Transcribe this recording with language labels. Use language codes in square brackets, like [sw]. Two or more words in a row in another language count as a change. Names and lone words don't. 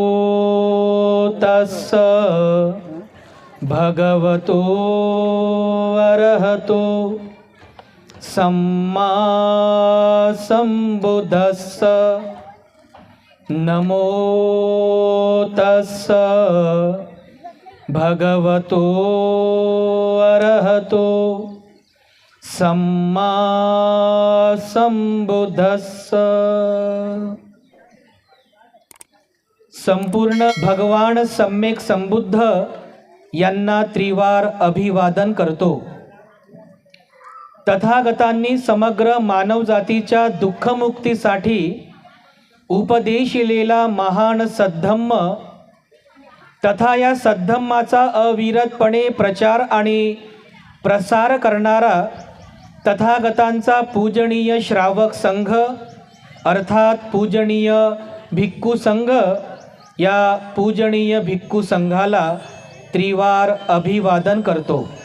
[pi] तस्स भगवतो अरहतो सम्मा संबुद्धस्स नमो तस्स भगवतो अरहतो सम्मा संबुद्धस्स। [mr] संपूर्ण भगवान सम्यक संबुद्ध यांना त्रिवार अभिवादन करतो। तथागतांनी समग्र मानवजातीच्या दुःखमुक्तीसाठी उपदेशिलेला महान सद्धम्म तथा या सद्धम्माचा अविरतपणे प्रचार आणि प्रसार करणारा तथागतांचा पूजनीय श्रावक संघ अर्थात पूजनीय भिक्खू संघ, या पूजनीय भिक्खू संघाला त्रिवार अभिवादन करतो।